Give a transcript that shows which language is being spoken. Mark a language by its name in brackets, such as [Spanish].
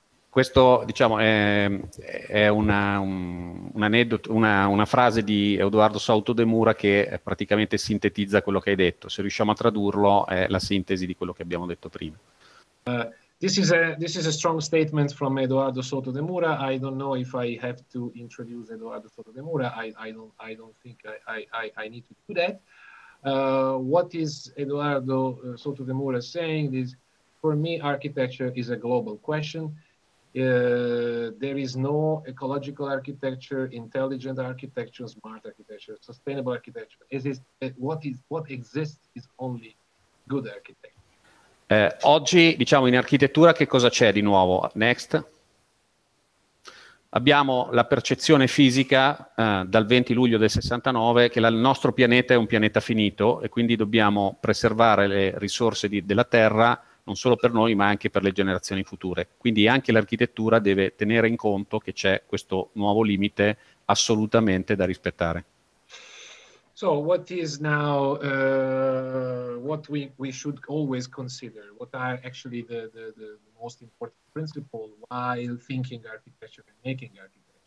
[Italian] Questo, diciamo, è un aneddoto, una frase di Edoardo Souto de Mura che praticamente sintetizza quello che hai detto. Se riusciamo a tradurlo, è la sintesi di quello che abbiamo detto prima. [English] This is a strong statement from Edoardo Souto de Mura. I don't know if I have to introduce Edoardo Souto de Mura. I don't think I need to do that. What is Edoardo Souto de Mura saying is, for me, architecture is a global question. There is no ecological architecture, intelligent architecture, smart architecture, sustainable architecture. What exists is only good architecture. [Italian] Oggi, diciamo, in architettura che cosa c'è di nuovo? [English] Next. [Italian] abbiamo la percezione fisica dal 20 luglio del 69 che il nostro pianeta è un pianeta finito e quindi dobbiamo preservare le risorse della Terra non solo per noi ma anche per le generazioni future. Quindi anche l'architettura deve tenere in conto che c'è questo nuovo limite assolutamente da rispettare. [English] So what is now what we should always consider? What are actually the most important principles while thinking architecture and making architecture?